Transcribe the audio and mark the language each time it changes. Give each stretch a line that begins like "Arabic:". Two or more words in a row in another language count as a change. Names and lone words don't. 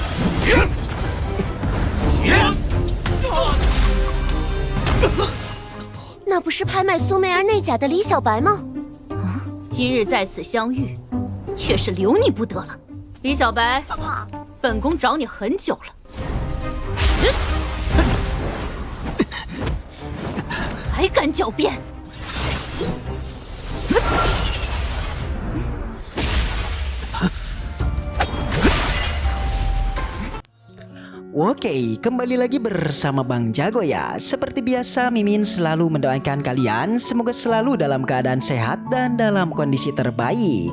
Chinese: 那不是拍卖苏媚儿内甲的李小白吗？今日在此相遇，却是留你不得了。李小白，本宫找你很久了，还敢狡辩？
Indonesian: Oke, kembali lagi bersama Bang Jago ya. Seperti biasa, Mimin selalu mendoakan kalian semoga selalu dalam keadaan sehat dan dalam kondisi terbaik.